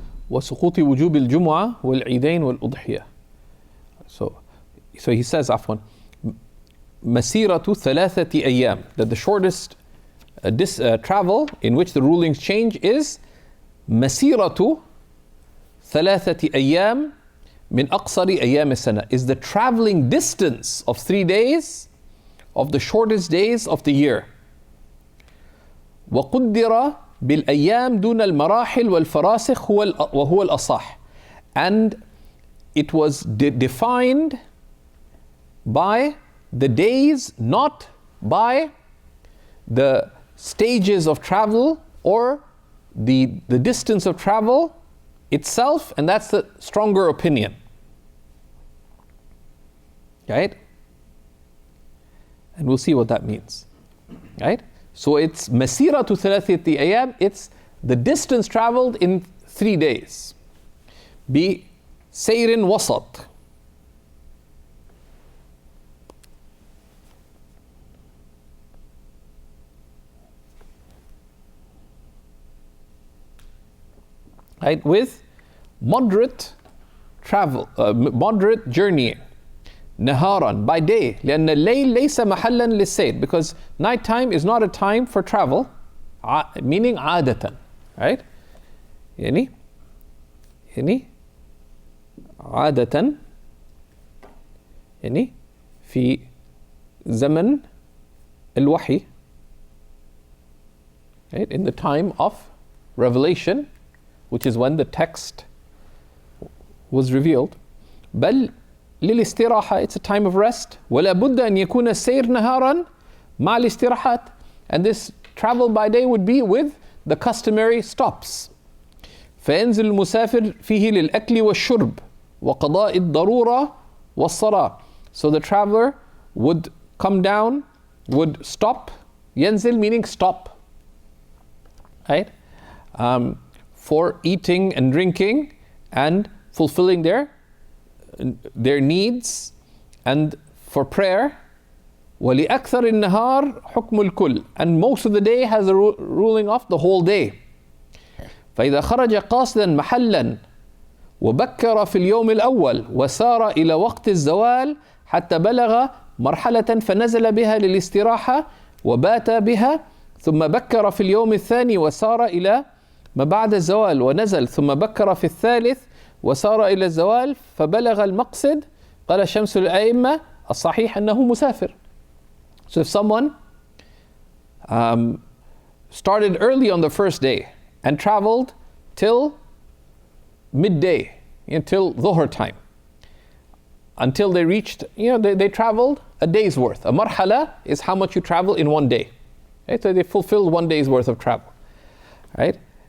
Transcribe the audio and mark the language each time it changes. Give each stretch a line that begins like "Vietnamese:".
Arabic: وسقوط وجوب الجمعة والعيدين والأضحية.
English: So he says,
Arabic: عفوا, مسيرة ثلاثة أيام,
English: that the shortest travel in which the rulings change is
Arabic: مسيرة ثلاثة أيام من أقصر أيام السنة,
English: is the traveling distance of 3 days of the shortest days of the year.
Arabic: وقدر بالأيام دون المراحل والفراسخ وهو الأصح.
English: And it was defined by the days, not by the stages of travel or the distance of travel itself, and that's the stronger opinion. Right? And we'll see what that means. Right? So it's
Arabic: masiratu thalathati ayam,
English: it's the distance traveled in 3 days.
Arabic: Bi sayrin wasat.
English: Right, with moderate travel, moderate journeying. Naharan, by day.
Arabic: لأن الليل ليس محلا للسير,
English: because nighttime is not a time for travel, meaning عادة. Right?
Arabic: يعني عادة يعني في زمن الوحي, right?
English: In the time of revelation, which is when the text was revealed.
Arabic: بل للاستراحة,
English: it's a time of rest.
Arabic: ولا بد أن يكون السير نهارا مع الاستراحات,
English: and this travel by day would be with the customary stops.
Arabic: فينزل المسافر فيه للأكل والشرب وقضاء الضرورة والصلاة.
English: So the traveler would come down, would stop. ينزل meaning stop, right? For eating and drinking and fulfilling their needs, and for prayer.
Arabic: وَلِأَكْثَرِ النَّهَارِ حُكْمُ الْكُلِّ,
English: and most of the day has a ruling of the whole day.
Arabic: فإذا خرج قاصدا محلا وبكر في اليوم الأول وسار إلى وقت الزوال حتى بلغ مرحلة فنزل بها للاستراحة وبات بها ثم بكر في اليوم الثاني وسار إلى ما بعد الزوال ونزل ثم بكر في الثالث وسار إلى الزوال فبلغ المقصد قال شمس الأئمة الصحيح أنه مسافر.
English: So if someone started early on the first day and traveled till midday, until Dhuhr time, until they reached, they traveled a day's worth. A marhala is how much you travel in one day. Right? So they fulfilled 1 day's worth of travel. Right?